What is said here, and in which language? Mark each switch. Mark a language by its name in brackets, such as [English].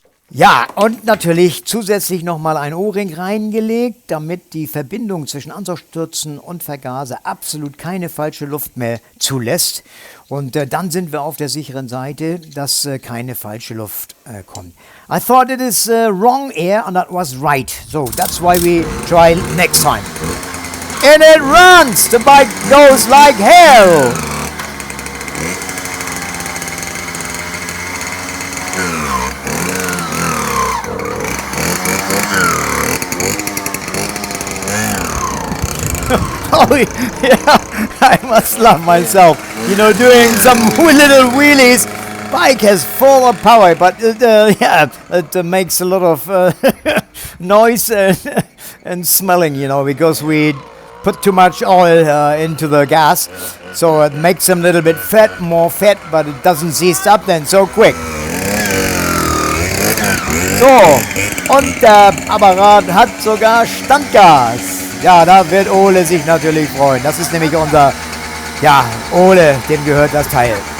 [German] Ja, und natürlich zusätzlich nochmal ein O-Ring reingelegt, damit die Verbindung zwischen Ansaugstutzen und Vergaser absolut keine falsche Luft mehr zulässt. Und dann sind wir auf der sicheren Seite, dass keine falsche Luft kommt. [English] I thought it is wrong air and that was right. So that's why we try next time. And it runs! The bike goes like hell! Oh yeah, I must love myself. You know, doing some little wheelies. Bike has full of power, but it makes a lot of noise and smelling, you know, because we put too much oil into the gas. So it makes them a little bit more fat, but it doesn't seize up then so quick. [German] So, und der Apparat hat sogar Standgas. Ja, da wird Ole sich natürlich freuen. Das ist nämlich unser, ja, Ole, dem gehört das Teil.